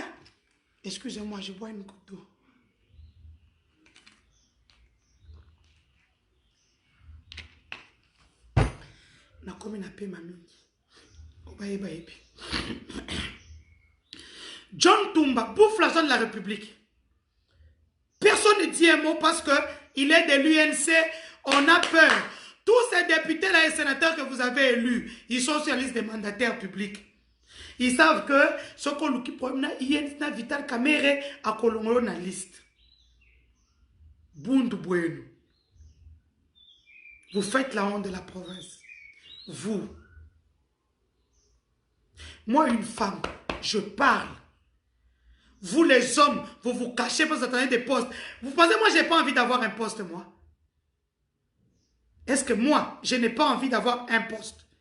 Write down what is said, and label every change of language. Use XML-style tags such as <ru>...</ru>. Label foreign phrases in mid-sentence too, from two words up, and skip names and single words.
<fr>Excusez-moi, je bois une goutte d'eau. John Toumba bouffe l'argent de la République. Personne ne dit un mot parce qu'il est de l'UNC. On a peur. Tous ces députés là et sénateurs que vous avez élus, ils sont sur la liste des mandataires publics. Ils savent que ce qu'on nous promène, il y a Vital Kamerhe à Kolongolo na liste. Bundu Bueno. Vous faites la honte de la province. Vous. Moi, une femme, je parle. Vous, les hommes, vous vous cachez parce que vous attendez des postes. Vous pensez, moi, je n'ai pas envie d'avoir un poste, moi? Est-ce que moi, je n'ai pas envie d'avoir un poste?</fr>